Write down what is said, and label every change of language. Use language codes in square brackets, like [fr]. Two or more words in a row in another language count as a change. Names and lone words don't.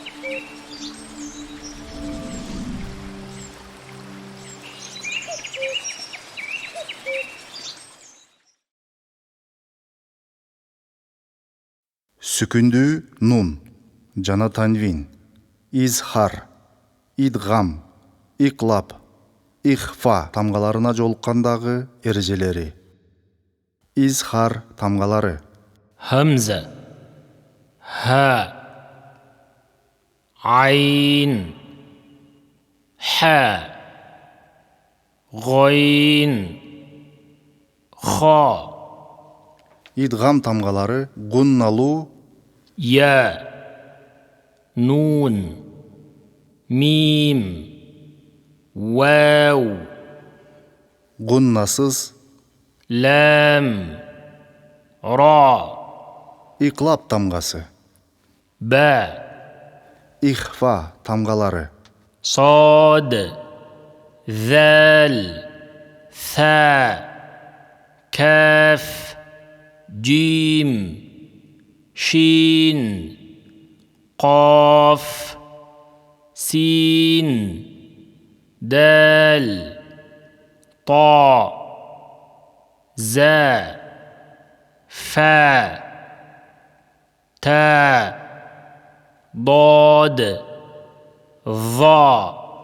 [ky] Сүкүндүү нун жана танвин, изхар, идгам, иклап, ихфа тамгаларына жолуккандагы эрежелери. Изхар тамгалары: [ar] همزة هاء عين حاء غين خاء. [ky] идгам тамгалары гунналуу [ar] يا نون ميم واو [ky] гуннасыз, [ar] لام را [ky] иклап тамгасы, [ar] با [ky] ихфа тамгалары: [ar] صاد ذال ثاء كاف جيم شين قاف سين دال طاء زاء فاء تاء ضاد ظاء